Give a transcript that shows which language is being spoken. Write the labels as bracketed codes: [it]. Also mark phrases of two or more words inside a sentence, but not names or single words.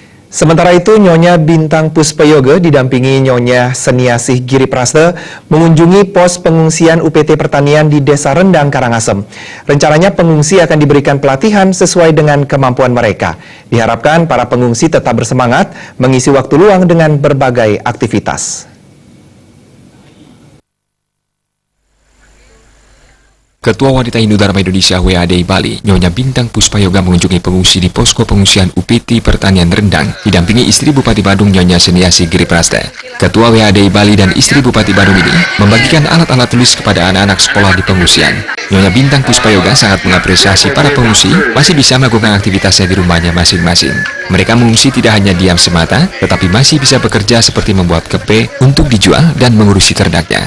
[id] Sementara itu, Nyonya Bintang Puspayoga didampingi Nyonya Seniasih Giri Praste mengunjungi pos pengungsian UPT Pertanian di Desa Rendang, Karangasem. Rencananya pengungsi akan diberikan pelatihan sesuai dengan kemampuan mereka. Diharapkan para pengungsi tetap bersemangat mengisi waktu luang dengan berbagai aktivitas. Ketua Wanita Hindu Dharma Indonesia WADI Bali, Nyonya Bintang Puspayoga mengunjungi pengungsi di posko pengungsian UPT Pertanian Rendang, didampingi istri Bupati Badung Nyonya Seniasih Giri Praste. Ketua WADI Bali dan istri Bupati Badung ini membagikan alat-alat tulis kepada anak-anak sekolah di pengungsian. Nyonya Bintang Puspayoga sangat mengapresiasi para pengungsi masih bisa melakukan aktivitasnya di rumahnya masing-masing. Mereka mengungsi tidak hanya diam semata, tetapi masih bisa bekerja seperti membuat kepe untuk dijual dan mengurusi ternaknya.